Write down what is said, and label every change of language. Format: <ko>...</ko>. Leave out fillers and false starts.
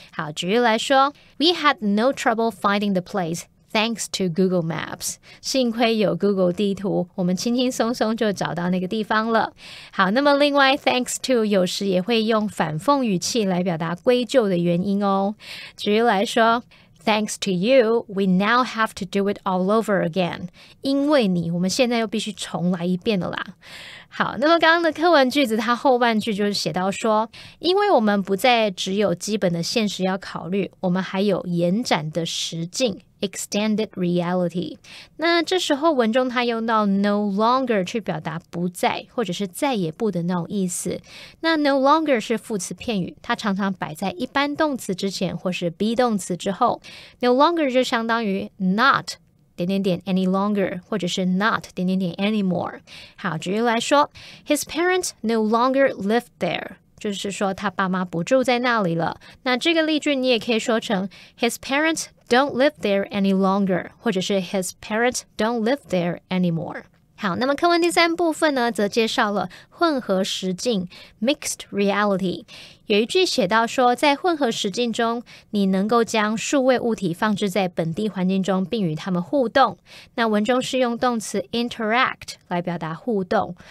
<zh>好，举例来说</zh> <en>We had no trouble finding the place.Thanks to Google Maps，</en> <zh>幸亏有 Google 地图，我们轻轻松松就找到那个地方了。好，那么另外 Thanks to 有时也会用反讽语气来表达归咎的原因哦。举例来说</zh> <en>Thanks to you, we now have to do it all over again.</en> <zh>因为你，我们现在又必须重来一遍了啦。好，那么刚刚的课文句子，它后半句就是写到说，因为我们不再只有基本的现实要考虑，我们还有延展的实境Extended reality。那这时候文中它用到 no longer 去表达不再或者是再也不的那种意思。那 no longer 是副词片语，它常常摆在一般动词之前或是 be 动词之后。 no longer 就相当于 not any longer 或者是 not anymore。好，举例来说</zh> <en>His parents no longer lived there，</en> <zh>就是说他爸妈不住在那里了。那这个例句你也可以说成</zh> <en>His parents don't live there any longer，</en> <zh>或者是</zh> <en>His parents don't live there anymore。</en> <zh>好，那么课文第三部分呢，则介绍了混合实境 mixed reality。有一句写到说，在混合实境中，你能够将数位物体放置在本地环境中，并与它们互动。那文中是用动词 interact 来表达互动。</zh>